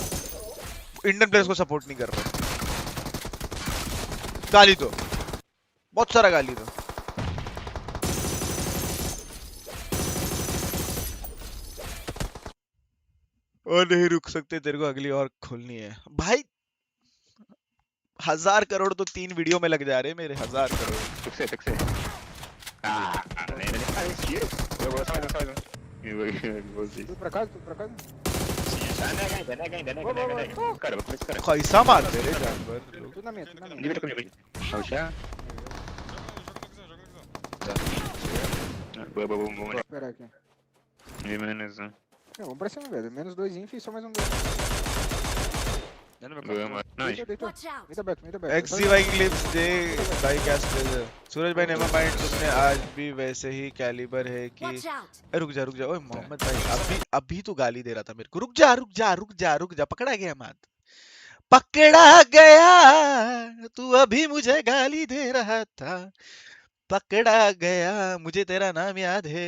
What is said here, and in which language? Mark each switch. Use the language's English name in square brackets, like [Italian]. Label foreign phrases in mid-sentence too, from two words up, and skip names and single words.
[Hindi] इंडियन प्लेयर्स को सपोर्ट नहीं कर रहे, गाली दो बहुत सारा, गाली दो। और नहीं रुक सकते, तेरे को अगली और खोलनी है भाई। 1000 करोड़ तो 3 वीडियो में लग जा रहे हैं मेरे। 1000 करोड़। [Portuguese] Fixe. Eu vou sair. Pra casa? Cara, vou começar. [Hindi] कैसा मारते रे जानवर। [Portuguese] Tu na minha. Divide comigo. Puxa. Vamos. Espera aqui. Beleza. Vamos pra cima, velho. Menos 2 inf e só mais um 2. [Hindi] XZ भाई क्लिप्स दे भाई क्या स्पेशल। सूरज भाई [English] never mind, [Hindi] तुमने आज भी वैसे ही कैलिबर है कि रुक जा ओए मोहम्मद भाई, अभी तो गाली दे रहा था मेरे को। रुक जा, पकड़ा गया मत, पकड़ा गया तू अभी मुझे गाली दे रहा था, पकड़ा गया मुझे तेरा नाम याद है।